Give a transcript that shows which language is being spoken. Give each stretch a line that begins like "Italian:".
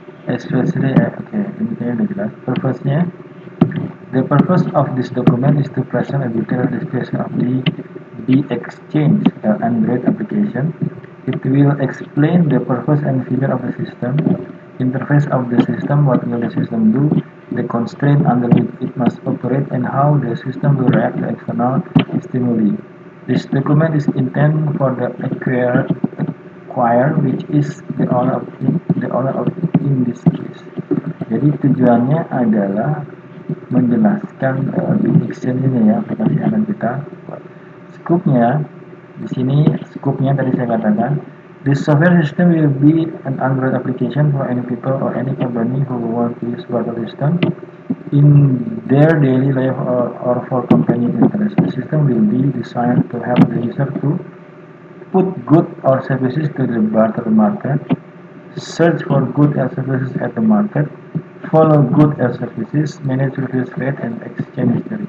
Indonesian: Especially, ini kayaknya udah jelas.
English: Purpose-nya, the purpose of this document is to present a detailed description of the exchange Android application. It will explain the purpose and feature of the system, interface of the system, what will the system do, the constraint under which it must operate, and how the system will react to external stimuli. This document is intended for the acquirer, which is the owner of in this case.
Indonesian: Jadi tujuannya adalah menjelaskan big exchange ini ya, aplikasi anak kita. Scope-nya di sini, scope-nya tadi saya katakan,
English: this software system will be an Android application for any people or any company who want to use barter system in their daily life or for company interest. The system will be designed to help the user to put goods or services to the barter market, search for goods and services at the market, follow goods and services, manage reverse rate and exchange history.